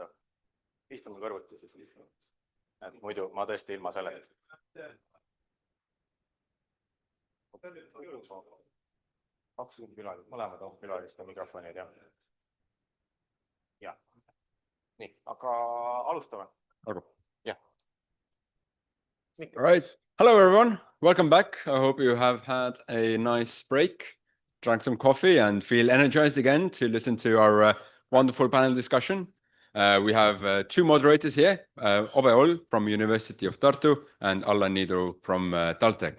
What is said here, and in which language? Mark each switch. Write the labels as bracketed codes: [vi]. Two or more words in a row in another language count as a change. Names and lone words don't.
[et] Istume kõrvuti siis. Muidu ma tõesti ilma selleta. Kaks külalist, mõlemad on külaliste mikrofonid, jah. Ja. Nii, aga alustame. [en] Yeah. All right. Hello, everyone. Welcome back. I hope you have had a nice break, drank some coffee and feel energized again to listen to our wonderful panel discussion. We have two moderators here, Ove Ol from University of Tartu and Allan Niidu from TalTech.